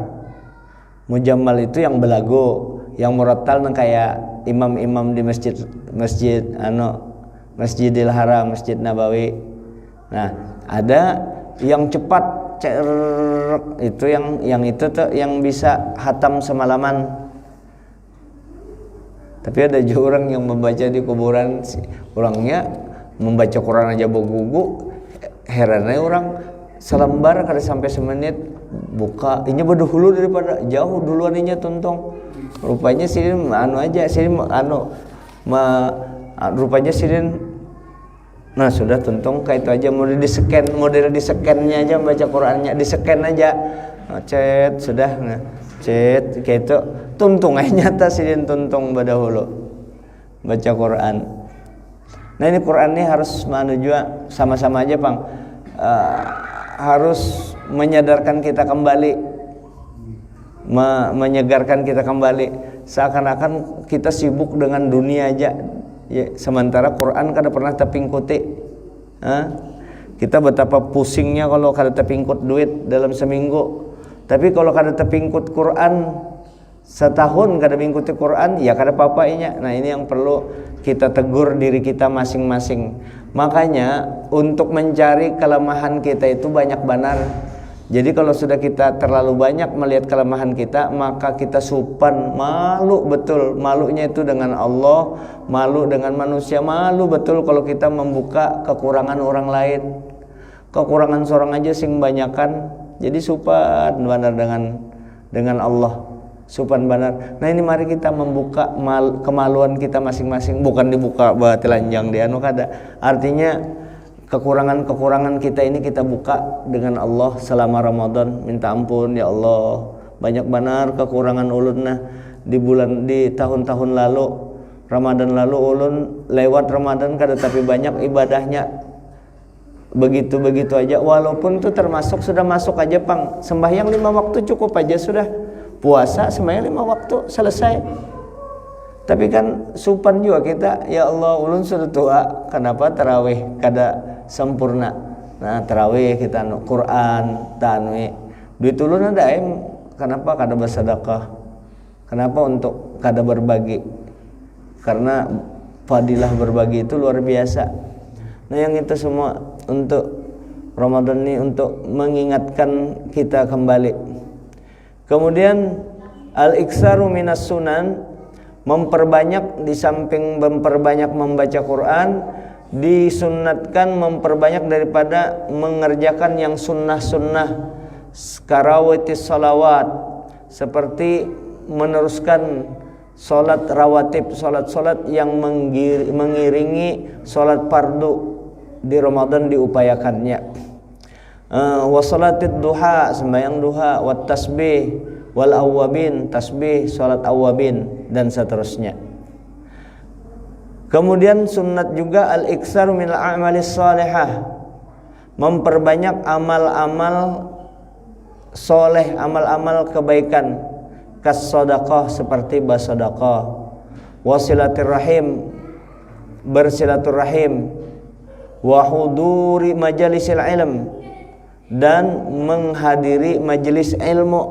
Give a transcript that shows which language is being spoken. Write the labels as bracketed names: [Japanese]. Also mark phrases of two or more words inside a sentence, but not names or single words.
[Indonesian] Mujammal itu yang belagu, yang murattal yang kayak imam-imam di Masjidil Haram, Masjid Nabawi. Nah, ada yang cepat, itu yang itu tuh yang bisa hatam semalaman. Tapi ada juga orang yang membaca di kuburan, orangnya membaca Quran aja begugu. [Banjar] Herannya orang selembar kada sampai semenit buka, ini berdahulu daripada jauh duluan inya tuntong. Rupanya sidin rupanya sidin. [Indonesian] Nah, sudah tuntung kayak itu aja, model di scan-nya aja baca Qur'annya, di scan aja. [Banjar] Nah, cet sudah, nah, cet kayak itu tuntung aja nyata sidin tuntung badahulu baca Qur'an. [Indonesian] Nah, ini Qur'an ini harus juga sama-sama aja, Bang. Harus menyadarkan kita kembali, menyegarkan kita kembali. Seakan-akan kita sibuk dengan dunia aja. Ya, sementara Quran kada pernah terpingkuti. Kita betapa pusingnya kalau kada terpingkut duit dalam seminggu. Tapi kalau kada terpingkut Quran setahun kada mengikuti Quran, ya kada apa-apanya. Nah, ini yang perlu kita tegur diri kita masing-masing. Makanya untuk mencari kelemahan kita itu banyak benar. Jadi kalau sudah kita terlalu banyak melihat kelemahan kita, maka kita supan, malu betul. Malunya itu dengan Allah, malu dengan manusia, malu betul kalau kita membuka kekurangan orang lain. [Banjar] Kekurangan seorang aja sing banyakan, jadi supan benar dengan Allah. Supan benar. [Indonesian] Nah, ini mari kita membuka kemaluan kita masing-masing, bukan dibuka telanjang di anu kada. Artinya kekurangan-kekurangan kita ini kita buka dengan Allah selama Ramadan. Minta ampun ya Allah, banyak benar kekurangan ulun nah di tahun-tahun lalu, Ramadan lalu ulun lewat Ramadan kada tapi banyak ibadahnya begitu-begitu aja. Walaupun itu termasuk sudah masuk aja, Pang, sembahyang 5 waktu cukup aja sudah. Puasa sembahyang 5 waktu selesai. Tapi kan supan juga kita, ya Allah ulun sudah tua, kenapa tarawih kada sempurna. Nah, tarawih kita Quran tanwi duit ulun ada kenapa kada bersedekah, kenapa untuk kada berbagi, karena fadilah berbagi itu luar biasa. Nah, yang itu semua untuk Ramadan ini untuk mengingatkan kita kembali. Kemudian [Arabic] الإكثار من السنن, [Indonesian] memperbanyak, di samping memperbanyak membaca Quran, disunnatkan memperbanyak daripada mengerjakan yang sunnah-sunnah, karawatis salawat, seperti meneruskan solat rawatib, solat-solat yang mengiringi solat fardu di Ramadan diupayakannya. [Arabic] وصلاة الضحى, [Indonesian] sembahyang duha, [Arabic] والتسبيح والأوابين, [Indonesian] tasbih, salat awwabin dan seterusnya. Kemudian sunnat juga [Arabic] الإكثار من الأعمال الصالحة, [Indonesian] memperbanyak amal-amal soleh, amal-amal kebaikan, kas sedekah, seperti bersedekah, [Arabic] وصلة الرحم, [Indonesian] bersilaturahim, [Arabic] وحضور مجالس العلم, [Indonesian] dan menghadiri majelis ilmu.